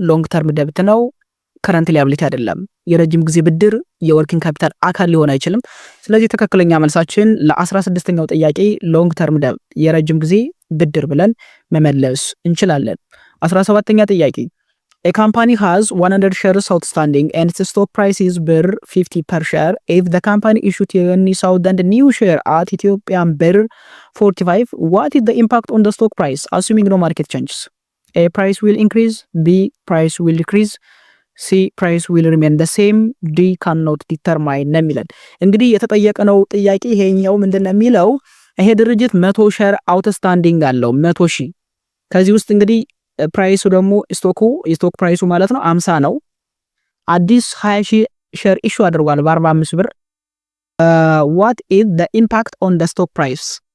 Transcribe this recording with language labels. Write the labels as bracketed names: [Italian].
[Amharic] ሎንግ ተርም ደብት ነው። ከረንት ላያቢሊቲ አይደለም። የረጅም ጊዜ ብድር የወርኪንግ ካፒታል አካል ሊሆን አይችልም። ስለዚህ ትክክለኛ መልሳችን ለ16ኛው ጥያቄ ሎንግ ተርም ደብት የረጅም ጊዜ ብድር ብለን መመለስ እንችላለን። 17ኛ ጥያቄ [English] A company has 100 shares outstanding and its stock price is BIR 50 per share. If the company issued 20,000 new share at Ethiopian BIR 45, what is the impact on the stock price assuming no market changes? A, price will increase. B, price will decrease. C, price will remain the same. D, cannot determine [Amharic] ነው የሚለን። እንግዲህ የተጠየቀነው ጥያቄ ይሄኛው ምንድነው የሚለው ይሄ ድርጅት 100 ሼር አውትስታንዲንግ አለው 100 ሺህ ከዚህ ውስጥ እንግዲህ ፕራይሱ ደግሞ ስቶክ ፕራይሱ ማለት ነው 50 ነው። አዲስ 20 ሺህ ሼር ኢሹ አድርጓል በ45 ብር። [English] what is the impact on the stock price?